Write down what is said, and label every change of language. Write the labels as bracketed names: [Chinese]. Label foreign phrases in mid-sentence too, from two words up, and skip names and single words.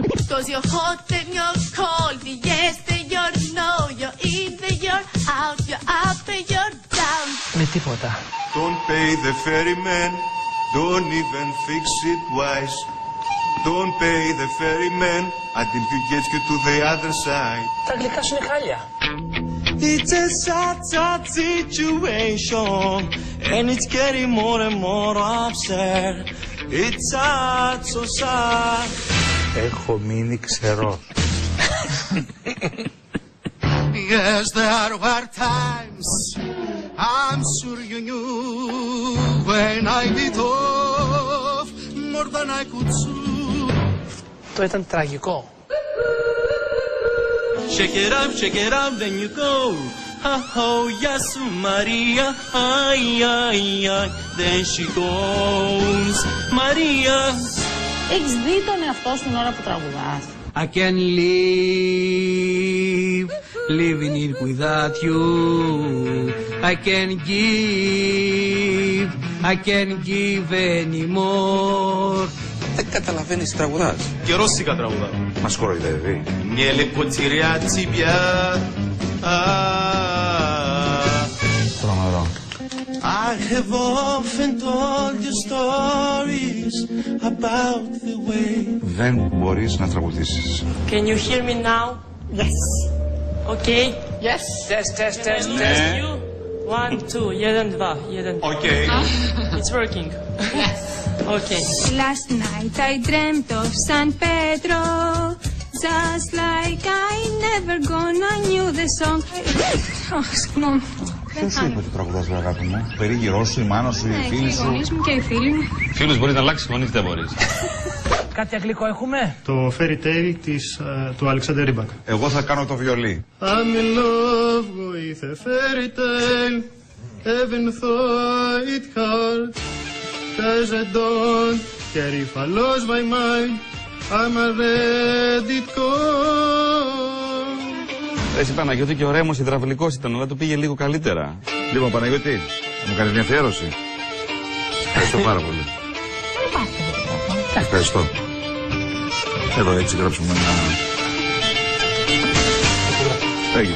[English] 'Cause you're hot and you're cold, yes and you're no, you're in and you're out, you're up and you're down. [Greek] Με τίποτα. [English] Don't pay the ferryman, don't even fix it twice. Don't pay the ferryman until he gets you to the other side. [Greek] Τα αγγλικά σου είναι χάλια. [English] It's a sad, sad situation, and it's getting more and more upset. It's sad, so sad. [Greek] Έχω μείνει ξερός. [English] Yes, there were times I'm sure you knew when I bit off more than I could chew. [Greek] Το ήταν τραγικό. [English] Shake it up, then you go. Oh, yes, Maria, ay, ay, ay. Then she goes, Maria. [Greek] Έχεις δει τον εαυτό σου την ώρα που τραγουδάς? [English] I can live, living it without you. I can give anymore. [Greek] Δεν καταλαβαίνεις τι τραγουδάς. Και ρώσικα τραγουδά. Μας κοροϊδεύει. Νιέλε κοτσιριά τσιμπιά. Τρομερό. [English] I have often told you stories about the way. [Greek] Δεν μπορείς να τραγουδήσεις. [English] Can you hear me now? Yes. Okay. Yes. Test. Test you. 1, 2, 1, 2, 1. Okay. It's working. Yes. Okay. Last night I dreamt of San Pedro, just like I never gonna knew the song. [Greek] Συγγνώμη. Ποιος σου είπε ότι τραγουδάς, ρε αγάπη μου? Περίγυρός σου, η μάνα σου, οι φίλοι Οι σου. γονείς μου και οι φίλοι μου. Φίλους μπορείς να αλλάξεις, γονείς δεν μπορείς. Κάτι αγγλικό έχουμε? Το Fairy Tale του Αλεξάνδερ Ρίμπακ. Εγώ θα κάνω το βιολί. [English] I'm in love with a fairy tale, even though it hurt, 'cause I don't care if I lose my mind, I'm already gone. [Greek] Εσύ Παναγιώτη και ωραία μου υδραυλικός ήταν, αλλά το πήγε λίγο καλύτερα. Λοιπόν, Παναγιώτη, θα μου κάνεις μια αφιέρωση? Ευχαριστώ πάρα πολύ. Ευχαριστώ. Εδώ έτσι γράψουμε ένα... Έγινε.